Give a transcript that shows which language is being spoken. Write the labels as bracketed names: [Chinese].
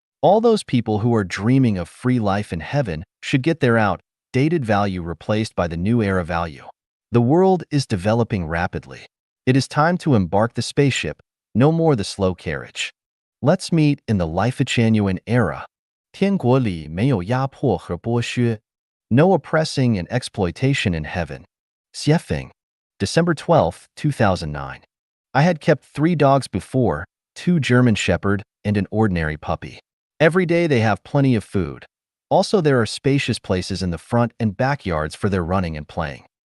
[English] All those people who are dreaming of free life in heaven should get their outdated value replaced by the New Era Value. The world is developing rapidly. It is time to embark the spaceship, no more the slow carriage. Let's meet in the Life-Genuine Era. [Chinese] 天国里没有压迫和剥削. [English] No oppressing and exploitation in heaven. Xiefeng. December 12, 2009. I had kept 3 dogs before, 2 German Shepherd and an ordinary puppy. Every day they have plenty of food. Also, there are spacious places in the front and backyards for their running and playing.